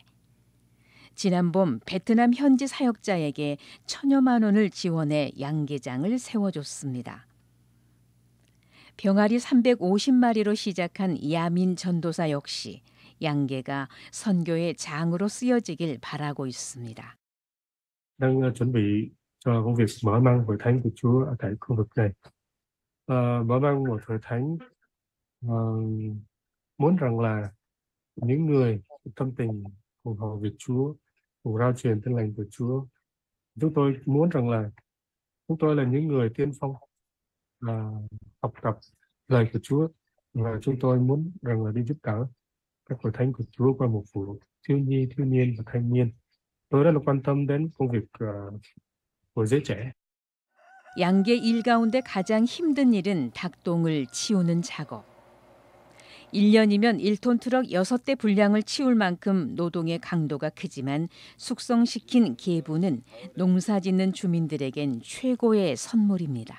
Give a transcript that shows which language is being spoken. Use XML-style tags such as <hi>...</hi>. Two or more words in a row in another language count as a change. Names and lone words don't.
<ko>지난 봄 베트남 현지 사역자에게 1,000여만 원을 지원해 양계장을 세워줬습니다. 병아리 350마리로 시작한 야민 전도사 역시 양계가 선교의 장으로 쓰여지길 바라고 있습니다.</ko> <vi>đang chuẩn bị cho công việc mở mang hội thánh của Chúa ở tại khu vực này. Mở mang một hội thánh muốn rằng là những người tâm tình ủng hộ việc Chúa, cùng rao truyền tin lành của Chúa. Chúng tôi muốn rằng là chúng tôi là những người tiên phong học tập lời của Chúa và chúng tôi muốn rằng là đi giúp đỡ các hội thánh của Chúa qua một vụ thiếu nhi, thiếu niên và thanh niên. tôi rất là quan tâm đến công việc của giới trẻ.</vi> <ko>양계 일 가운데 가장 힘든 일은 닭똥을 치우는 작업. 1년이면 1톤 트럭 6대 분량을 치울 만큼 노동의 강도가 크지만 숙성시킨 개부는 농사짓는 주민들에겐 최고의 선물입니다.</ko>